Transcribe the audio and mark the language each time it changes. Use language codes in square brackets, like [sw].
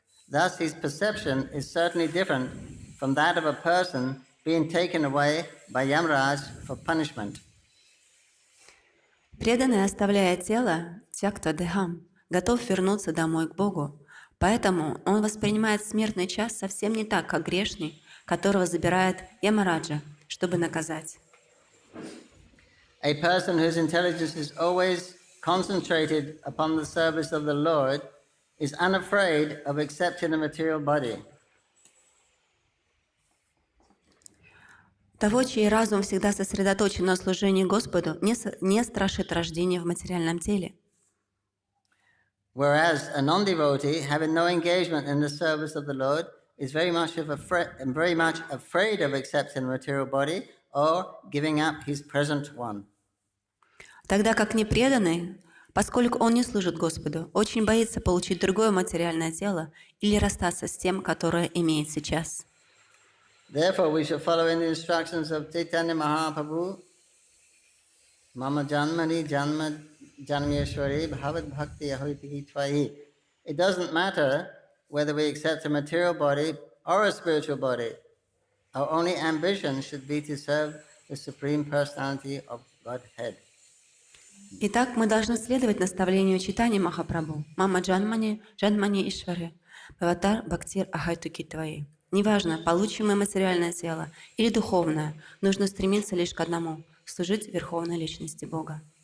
[en] Thus his perception is certainly different from that of a person being taken away by Yamaraj for punishment. [ru] Преданный, оставляя тело, [sa] тьякта дехам, [ru] готов вернуться домой к Богу. Поэтому он воспринимает смертный час совсем не так, как грешный, которого забирает Ямараджа, чтобы наказать. [en] A person whose intelligence is always concentrated upon the service of the Lord is unafraid of accepting a material body. [ru] Того, чей разум всегда сосредоточен на служении Господу, не страшит рождение в материальном теле. [en] Whereas a non-devotee, having no engagement in the service of the Lord, is very much afraid of accepting a material body or giving up his present one. [ru] Тогда как непреданный, поскольку он не служит Господу, очень боится получить другое материальное тело или расстаться с тем, которое имеет сейчас. [en] Therefore, we should follow in the instructions of Chaitanya Mahaprabhu, [sa] Mama Janmani Janmeshwari Bhavad Bhakti Ahuriti Tvayi. [en] It doesn't matter whether we accept a material body or a spiritual body. Our only ambition should be to serve the Supreme Personality of Godhead. [ru] Итак, мы должны следовать наставлению Чайтаньи Махапрабху, [sa] Мама Джанмани Ишвари, Бхаватар Бхактир Ахайтуки Тваи. [ru] Неважно, получим мы материальное тело или духовное, нужно стремиться лишь к одному — служить Верховной Личности Бога.